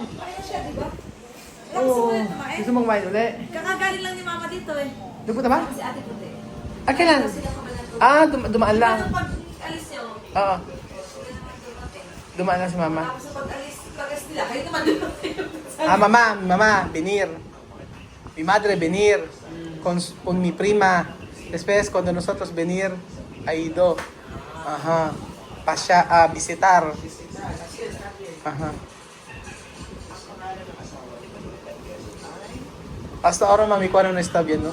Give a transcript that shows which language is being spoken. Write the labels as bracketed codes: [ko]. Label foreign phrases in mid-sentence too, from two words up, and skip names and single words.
[tl] Kaya siya, di ba? Oo. Gusto mo kumain ulit? Kakagaling lang ni mama dito eh. Nagpunta ba? Si ate puti. Kailan? Dumaan lang. Ano pag alis niyo? Oo. Dumaan lang si mama. Tapos sa pag-alis nila, kayo naman dumating. [es] Mamá, venir. Mi madre venir con mi prima. Después, cuando nosotros venir, ha ido. Ajá. Pasya a visitar. Ajá. Hasta ahora Mami Juana no está bien, ¿no?